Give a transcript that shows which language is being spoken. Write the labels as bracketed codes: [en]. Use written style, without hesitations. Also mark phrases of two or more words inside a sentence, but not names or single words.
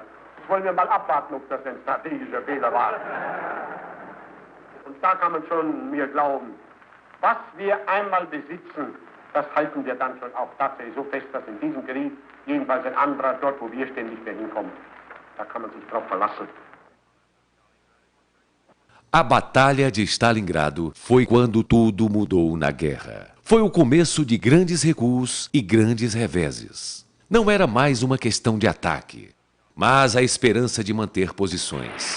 [de] Jetzt wollen wir mal abwarten, ob das ein strategischer Fehler war. Und da kann man schon mir glauben, was wir einmal besitzen, das halten wir dann schon auch tatsächlich so fest, dass in diesem Krieg jedenfalls ein anderer dort, wo wir stehen, nicht mehr hinkommt. Da kann man sich drauf verlassen. [pt] A Batalha de Stalingrado foi quando tudo mudou na guerra. Foi o começo de grandes recuos e grandes reveses. Não era mais uma questão de ataque, mas a esperança de manter posições.